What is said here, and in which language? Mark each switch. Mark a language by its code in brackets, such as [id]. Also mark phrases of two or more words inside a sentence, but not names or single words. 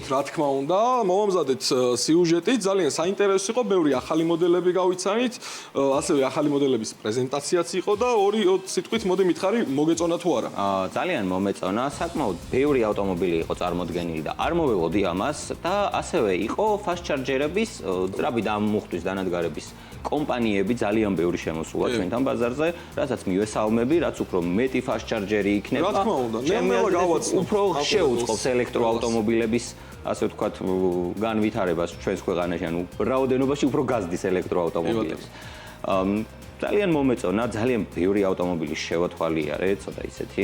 [ka] რა თქმა უნდა, მომამზადეთ სიუჟეტი, ძალიან საინტერესო იყო, ბევრი ახალი მოდელები გავიცანით, ასევე ახალი მოდელების პრეზენტაციაც იყო და ორი სიტყვით მოდი მითხარი, მოგეწონა თუ არა? ძალიან მომეწონა, საკმაოდ ბევრი ავტომობილი იყო წარმოდგენილი და არ მოველოდი ამას და ასევე იყო [en] fast charger-ების [ka] ძრავი დამუხტვის დანადგარების კომპანიები ძალიან ბევრი შემოსულა ჩვენთან ბაზარზე, რასაც მივესალმები, რაც უფრო მეტი [en] fast charger-ი [ka] იქნება. რა თქმა უნდა, ნელ-ნელა გავაცნობ. უფრო შეუწყობს ელექტროავტომობილების, ასე ვთქვათ, განვითარებას ჩვენს ქვეყანაში, ანუ რაოდენობაში უფრო გაზრდის ელექტროავტომობილებს. ძალიან მომეწონა, ძალიან ბევრი ავტომობილი შევათვალიერე, ცოტა ისეთი.